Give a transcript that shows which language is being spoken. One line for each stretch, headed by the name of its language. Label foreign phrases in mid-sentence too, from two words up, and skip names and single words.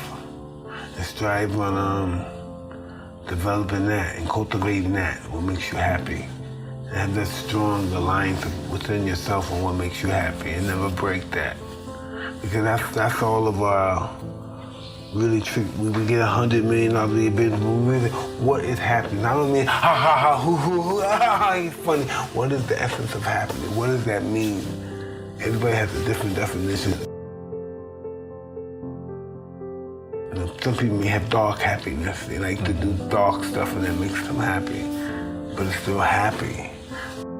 English: And strive on developing that and cultivating that, what makes you happy. And have that strong alliance within yourself on what makes you happy and never break that. Because that's all of our really trick. We get $100 million out of the business, but really, what is happening? I don't mean ha ha ha, hoo hoo hoo, ha, he's funny. What is the essence of happening? What does that mean? Everybody has a different definition. You know, some people may have dark happiness. They like to do dark stuff and that makes them happy, but it's still happy.